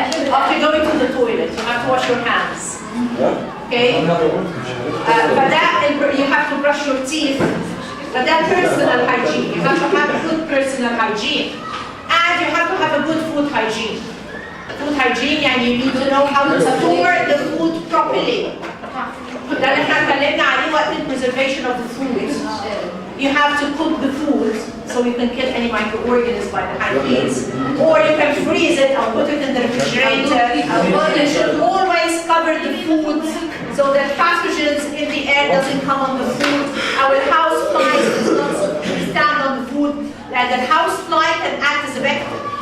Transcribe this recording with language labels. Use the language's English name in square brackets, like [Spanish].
[English] After going to the toilet, you have to wash your hands. Okay? But that, you have to brush your teeth. But that personal hygiene, you have to have a good personal hygiene. And you have to have a good food hygiene. Food hygiene, and you need to know how to store the food properly. [Arabic] ده اللي احنا اتكلمنا عليه وقت [English] preservation of the food. You have to cook the food so you can kill any microorganisms by the hand heat. Or you can freeze it or put it in the refrigerator. You should always cover the food so that pathogens in the air doesn't come on the food. Our house flies does not stand on the food. And the house fly can act as a vector.